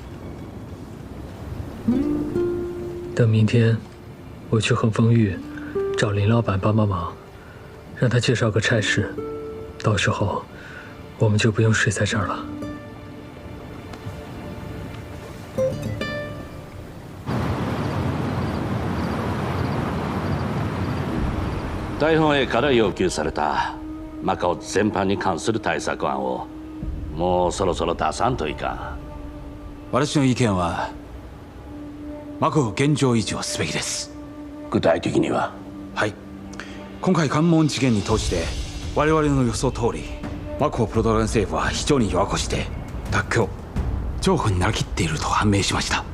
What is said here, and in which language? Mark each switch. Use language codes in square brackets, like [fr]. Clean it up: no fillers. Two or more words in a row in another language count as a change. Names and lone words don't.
[zh] 等明天，我去恒丰玉找林老板帮帮忙，让他介绍个差事，到时候我们就不用睡在这儿了。 [ja] 大本営から要求されたマカオ全般に関する対策案をもうそろそろ出さんといかん。私の意見はマカオ現状維持をすべきです。具体的には？はい、今回関門事件に通して我々の予想通りマカオポルトガル政府は非常に弱腰で脱去譲歩になりきっていると判明しました。